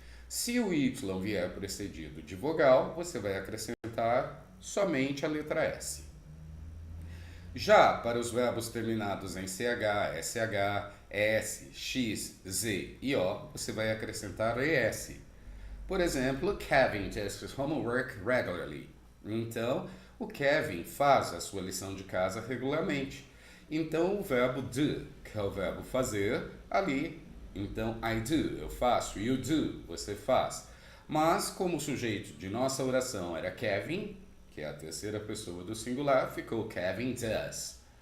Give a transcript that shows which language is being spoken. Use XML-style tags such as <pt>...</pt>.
<pt>Se o Y vier precedido de vogal, você vai acrescentar somente a letra S. Já para os verbos terminados em CH, SH, S, X, Z e O, você vai acrescentar ES. Por exemplo,</pt> <en>Kevin does his homework regularly.</en> <pt>Então, o Kevin faz a sua lição de casa regularmente. Então, o verbo do, que é o verbo fazer, ali. Então,</pt> <en>I do,</en> <pt>eu faço.</pt> <en>You do,</en> <pt>você faz. Mas, como o sujeito de nossa oração era Kevin, que é a terceira pessoa do singular, ficou Kevin does.</pt>